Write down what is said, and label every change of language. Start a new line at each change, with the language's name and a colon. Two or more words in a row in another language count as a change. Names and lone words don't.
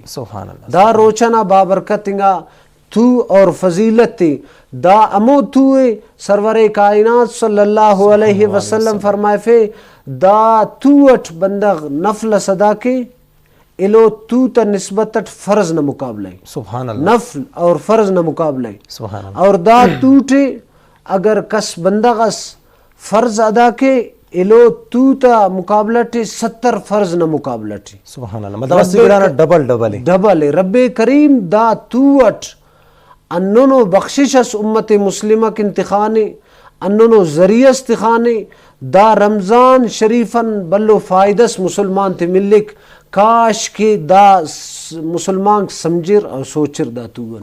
Arabic: سبحان اللہ
Brahui: دا روچنا بابرکتنگا تو اور فضیلت تی دا امو توے سرور کائنات
Arabic: صلی اللہ علیہ وسلم
Brahui: فرمائے فے دا توٹ بندغ نفل صدا کے الو تو تا نسبتت فرض نہ مقابلے
Arabic: سبحان اللہ
Brahui: نفل اور فرض نہ مقابلے
Arabic: سبحان اللہ
Brahui: اور دا توٹے اگر کس بندغس فرض ادا کے الو تو تا مقابلٹی 70 فرض نہ مقابلٹی
Arabic: سبحان اللہ
Brahui: مطلب سگرانا ڈبل رب کریم دا توٹ اننو بخشش اس امت مسلمہ کی انتخانے اننو ذریعہ استخانے دا رمضان شریفن بلو فائدس مسلمان تے ملک کاش کے دا مسلمان سمجھر اور سوچر دا تو